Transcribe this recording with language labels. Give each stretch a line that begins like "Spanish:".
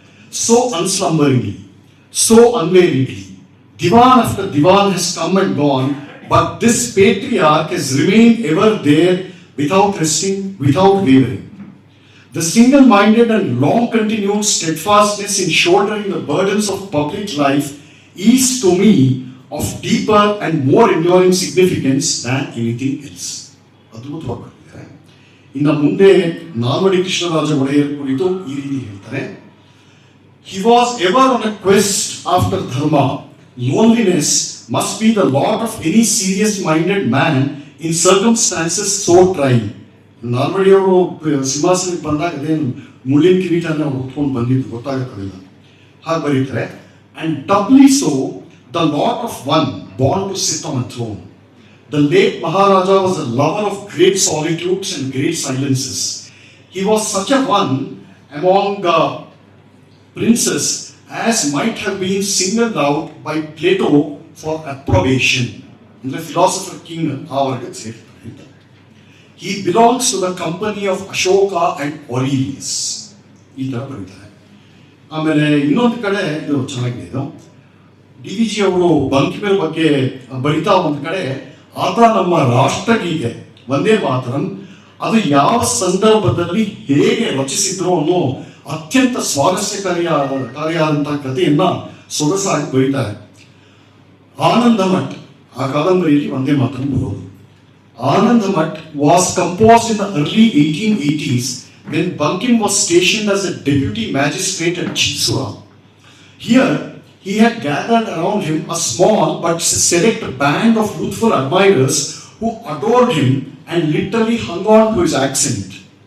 English: So unslumberingly, so unweariedly, Divan after Divan has come and gone, but this patriarch has remained ever there without resting, without wavering. The single-minded and long-continued steadfastness in shouldering the burdens of public life is to me of deeper and more enduring significance than anything else.
Kannada: ಅದ್ಭುತವಾಗಿದ್ದಾರೆ. ಇನ್ನು ಮುಂದೆ ನಾಲ್ವಡಿ ಕೃಷ್ಣರಾಜ ಒಡೆಯರ್ ಕುರಿತು ಈ ರೀತಿ ಹೇಳ್ತಾರೆ.
English: He was ever on a quest after dharma. Loneliness must be the lot of any serious-minded man in circumstances so trying.
Kannada: ನಾಲ್ವಡಿಯವರು ಸಿಂಹಾಸನಕ್ಕೆ ಬಂದಾಗ ಅದೇನು ಮುಳ್ಳಿನ ಕಿರೀಟನ ಹೊತ್ಕೊಂಡು ಬಂದಿದ್ದು ಗೊತ್ತಾಗುತ್ತಲ್ಲ, ಹಾಗೆ ಬರೀತಾರೆ.
English: And doubly so, the lot of one born to sit on a throne. The late Maharaja was a lover of great solitudes and great silences. He was such a one among princes as might have been singled out by Plato for approbation. The philosopher king Avargat said, he belongs to the company of Ashoka and Aurelius.
Kannada: ಈ ಥರ ಬರೀತಾರೆ. ಆಮೇಲೆ ಇನ್ನೊಂದು ಕಡೆ ಇದು ಚೆನ್ನಾಗಿದೆ. ಇದು DVG ಅವರು ಬಂಕಿಮರ ಬಗ್ಗೆ ಬರಿತಾ ಒಂದು ಕಡೆ, ಆತ ನಮ್ಮ ರಾಷ್ಟ್ರಗೀತೆ ವಂದೇ ಮಾತರಂ ಅದು ಯಾವ ಸಂದರ್ಭದಲ್ಲಿ ಹೇಗೆ ರಚಿಸಿದ್ರು ಅನ್ನೋ ಅತ್ಯಂತ ಸ್ವಾರಸ್ಯಕಾರಿಯಾದಂತಹ ಕಥೆಯನ್ನ ಸೊಗಸಾಗಿ ಬರೀತಾರೆ. ಆನಂದ ಮಠ್ ಆ ಕಾದಂಬರಿಯಲ್ಲಿ ವಂದೇ ಮಾತರಂ ಬರೋದು.
English: Anand Math was composed in the early 1880s when Bankim was stationed as a deputy magistrate at Chisura. Here, he had gathered around him a small but select band of youthful admirers who adored him and literally hung on to his accent.